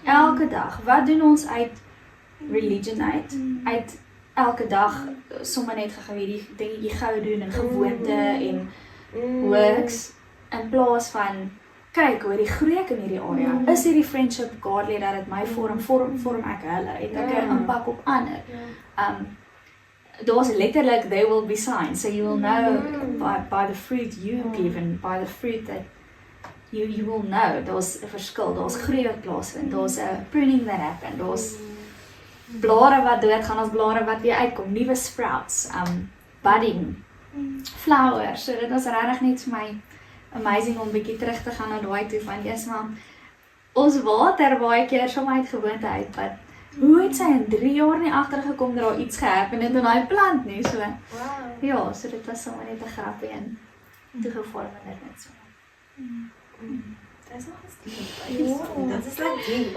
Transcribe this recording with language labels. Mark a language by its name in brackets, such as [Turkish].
[Afrikaans] Elke dag, wat doen ons uit religion uit elke dag sommer net gou hierdie dingetjie gou doen en gewoonte en works in plaas van kyk hoe die groei ek in hierdie area. Is hierdie friendship godly dat dit my vorm ek hulle, het ek 'n impak op ander. Daar's letterlik [English] they will be signs, so you will know by the fruit you give and by the fruit that you will know. [Afrikaans] Daar's 'n verskil, daar's groei wat plaasvind, daar's 'n pruning that happen, daar's blare wat doodgaan, ons blare wat weer uitkom, nuwe sprouts, budding, flowers. So dit was regtig net vir my amazing om bietjie terug te gaan na daai toe van eers maar ons water baie keer sommer uit gewoonte uit, wat hoe het sy in 3 jaar nie agtergekom dat daar iets gehappen het in daai plant nie, so. Ja, so dit was sommer net 'n grappie en toe gevorm dit net so. [English] That's not that is like deep.